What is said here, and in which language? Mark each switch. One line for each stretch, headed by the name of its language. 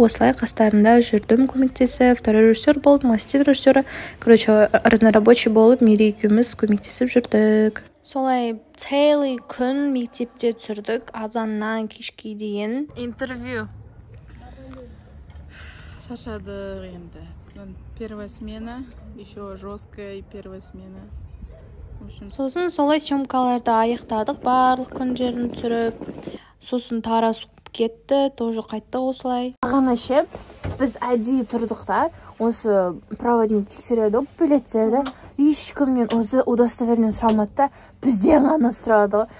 Kazakh: Осылай қастарында жүрдім көмектесіп,
Russian: второй режиссер
Kazakh: болдым, ассистент режиссері. Короче, разнорабочий болып, Мерей екеуміз көмектесіп жүрдік. Солай целый күн мектепте түсірдік, азаннан кешке дейін. Интервью. Шаршадық енді.
Russian: Первая смена, еще жесткая первая смена.
Kazakh: Сосын солай съемкаларды аяқтадық, барлық күндерін түсіріп. сосын тарас кетті, тоже қайтты осылай. Бағана ше біз әдейі тұрдық та, осы проводник тексереді билеттерді, ешкімнен өзі удостоверение сұрамады да, бізден ғана сұрады.